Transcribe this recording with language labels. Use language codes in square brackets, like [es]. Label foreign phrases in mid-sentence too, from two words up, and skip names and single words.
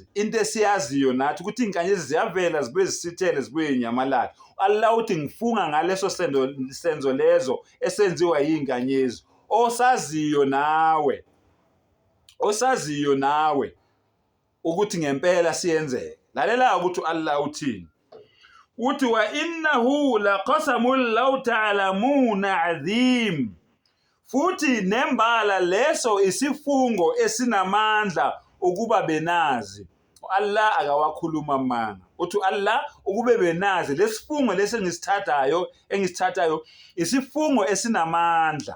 [zu] Into esiyaziyo nathi ukuthi izinkanyezi ziyavela zibuye zisithele zibuye inyamalala. Allah uthi ngifunga ngaleso senzo lezo esenziwa yinkanyezi. Osaziyo nawe ukuthi ngempela siyenzeke. Lalela ukuthi Allah uthini. [ar] Uthi وإنه لقسم لو تعلمون عظيم. [zu] Futhi nembala leso isifungo esinamandla ukuba benazi. Allah akawakhuluma amanga. Uthi Allah ukube benazi lesifungo engisithathayo isifungo esinamandla.